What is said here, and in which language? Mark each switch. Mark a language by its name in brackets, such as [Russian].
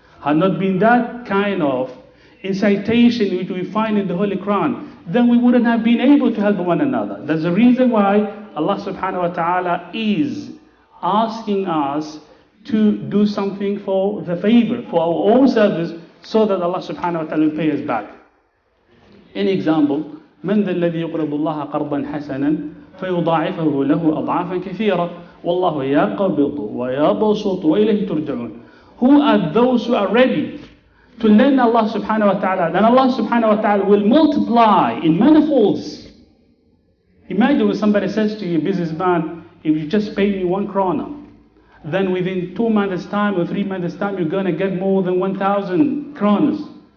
[English] Had not been that kind of incitation which we find in the Holy Quran, then we wouldn't have been able to help one another. That's the reason why Allah subhanahu wa ta'ala is asking us to do something for the favor, for our own service, so that Allah subhanahu wa ta'ala will pay us back. An example, [Arabic] من ذا الذي يقرض الله قرضا حسنا فيضاعفه له أضعافا كثيرة والله يقبض ويبسط وإليه ترجعون. [English] Who are those who are ready to lend Allah subhanahu wa ta'ala? Then Allah subhanahu wa ta'ala will multiply in manifolds. Imagine when somebody says to you, businessman, if you just pay me 1 krona, then within 2 months' time or 3 months' time, you're going to get more than 1,000 kronas.